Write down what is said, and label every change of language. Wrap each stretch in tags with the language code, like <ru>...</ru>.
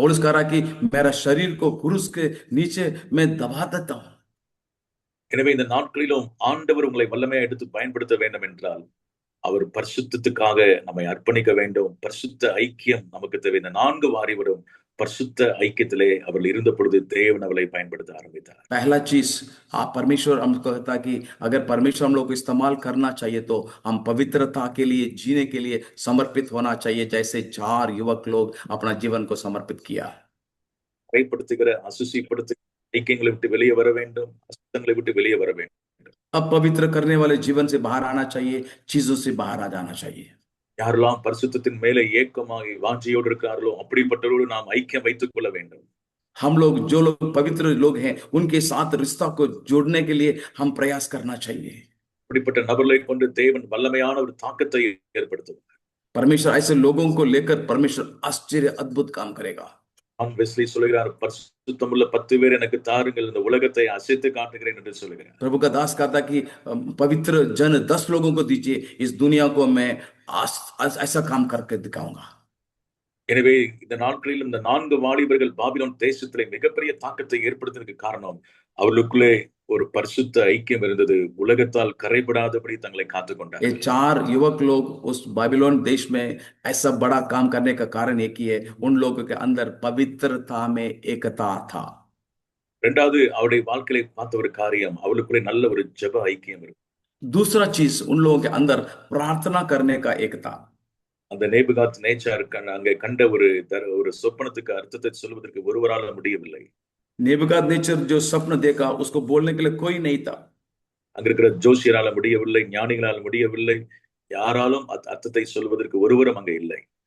<hi>पौलुस कह रहा है कि मेरा शरीर को क्रूस के नीचे मैं दबा देता हूं।</hi> <ta>எனவே இந்த நாட்களிலும் ஆண்டவர் உங்களை வல்லமையா எடுத்து பயன்படுத்த வேண்டும் என்றால் அவர் பரிசுத்தத்துக்காக நம்மை அர்ப்பணிக்க வேண்டும். பரிசுத்த ஐக்கியம் நமக்கு தேவை. இந்த 4 வாரிவரும் பரிசுத்த ஐக்கியத்திலே அவர்கள் இருந்த பொழுது தேவன் அவளை பயன்படுத்த ஆரம்பித்தார்।</ta> <hi>पहला चीज परमेश्वर हमको कहता कि अगर परमेश्वर हम लोग को इस्तेमाल करना चाहिए तो हम पवित्रता के लिए जीने के लिए समर्पित होना चाहिए, जैसे 4 युवक लोग अपना जीवन को समर्पित किया।</hi> <ta>கைப்படுத்துகிற அசுசிப்படுத்துகிற ஐக்கியங்களை விட்டு வெளியே வர வேண்டும், அசுத்தங்களை விட்டு வெளியே வர வேண்டும்।</ta> <hi>अब पवित्र करने वाले जीवन से बाहर आना चाहिए, चीजों से बाहर आ जाना चाहिए।</hi> <ta>யாரெல்லாம் பரிசுத்தத்தின் மேலே ஏக்கமாகி வாஞ்சியோடு இருக்கார்களோ அப்படிப்பட்டவரோடு நாம் ஐக்கியம் வைத்துக் கொள்ள வேண்டும்।</ta> <hi>हम लोग जो लोग पवित्र लोग हैं उनके साथ रिश्ता को जोड़ने के लिए हम प्रयास करना चाहिए।</hi> <ta>அப்படிப்பட்ட நபர்களை கொண்டு தேவன் வல்லமையான ஒரு தாக்கத்தை ஏற்படுத்துவார்।</ta> <hi>परमेश्वर ऐसे लोगों को लेकर परमेश्वर आश्चर्य अद्भुत काम करेगा।</hi> <ta>ஜான் வெஸ்லி சொல்கிறார், பரிசுத்தமுள்ள 10 பேர் எனக்கு தாருங்கள், இந்த உலகத்தை அசைத்து காட்டுகிறேன் என்று சொல்கிறார்।</ta> <hi>प्रभु का दास कहता कि पवित्र जन 10 लोगों को दीजिए, इस दुनिया को मैं ऐसा काम करके दिखाऊंगा।</hi> <ta>எனவே இந்த நாட்களில் இந்த 4 வாலிபர்கள் பாபிலோன் தேசத்திலே மிகப்பெரிய தாக்கத்தை ஏற்படுத்தினதுக்கு காரணம் அவர்களுக்குள்ளே ஒரு பரிசுத்த ஐக்கியம் இருந்தது। உலகத்தால் கரைபடாதபடி தங்களை காத்துக்</ta> <hi>ये</hi> <ta>கொண்டார்கள்।</ta> <hi>4 युवक लोग उस बाबिलोन देश में ऐसा बड़ा काम करने का कारण एक ही है, उन लोगों के अंदर पवित्रता में एकता था।</hi> <ta>இரண்டாவது அவருடைய வாழ்க்கையை பார்த்த ஒரு காரியம், அவளுக்குள்ளே நல்ல ஒரு ஜெப ஐக்கியம் இருக்கு।</ta> <hi>दूसरा चीज उन लोगों के अंदर प्रार्थना करने का एकता।</hi> <ta>அந்த நேபுகாத் நேச்சார் அங்கே கண்ட ஒரு சொப்பனத்துக்கு அர்த்தத்தை சொல்வதற்கு ஒருவரால் முடியவில்லை।</ta> <hi>नेबुकदनेस्सर जो स्वप्न देखा उसको बोलने के लिए कोई नहीं था।</hi> <ta>அங்க இருக்கிற ஜோசியரால முடியவில்லை, ஞானிகளால் முடியவில்லை, யாராலும் அர்த்தத்தை சொல்வதற்கு ஒருவரும் அங்க இல்லை.</ta>